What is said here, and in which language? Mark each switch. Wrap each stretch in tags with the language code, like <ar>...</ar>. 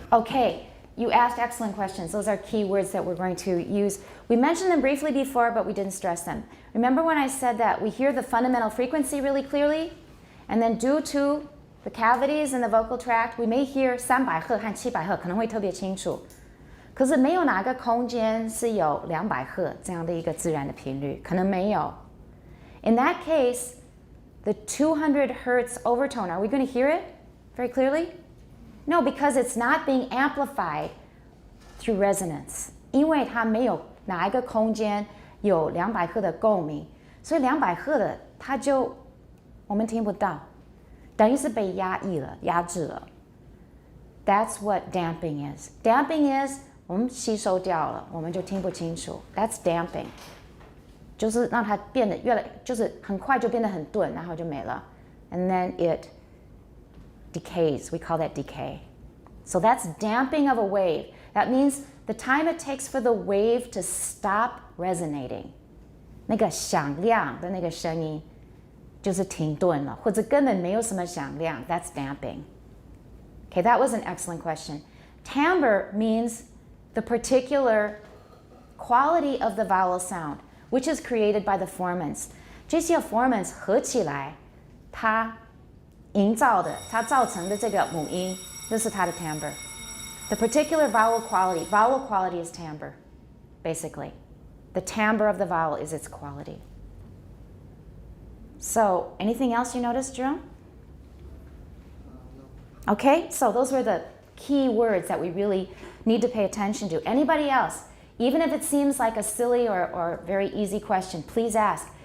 <en>Okay, you asked excellent questions. Those are key words that we're going to use. We mentioned them briefly before, but we didn't stress them. Remember when I said that we hear the fundamental frequency really clearly? And then due to the cavities in the vocal tract, we may hear</en> <zh>300赫和700赫可能会特别清楚。可是没有哪个空间是有200赫这样的一个自然的频率，可能没有。</zh> <en>In that case, the 200 hertz overtone, are we going to hear it very clearly? No, because it's not being amplified through resonance.</en> <zh>因为它没有哪一个空间有200赫的共鸣，所以200赫的它就我们听不到，等于是被压抑了、压制了。</zh> <en>That's what damping is. Damping is</en> <zh>我们吸收掉了，我们就听不清楚。</zh> <en>That's damping，</en> <zh>就是让它变得就是很快就变得很钝，然后就没了。</zh> <en>And then it decays. We call that decay. So that's damping of a wave. That means the time it takes for the wave to stop resonating.</en> <zh>那个响亮的那个声音就是停顿了，或者根本没有什么响亮。</zh> <en>That's damping. Okay, that was an excellent question. Timbre means the particular quality of the vowel sound, which is created by the formants.</en> <zh>这些 formants 合起来，它营造的，它造成的这个母音，这是它的 timbre.</zh> <en>The particular vowel quality is timbre, basically. The timbre of the vowel is its quality. So, anything else you noticed, Jerome? Okay, so those were the key words that we really need to pay attention to. Anybody else, even if it seems like a silly or very easy question, please ask.</en>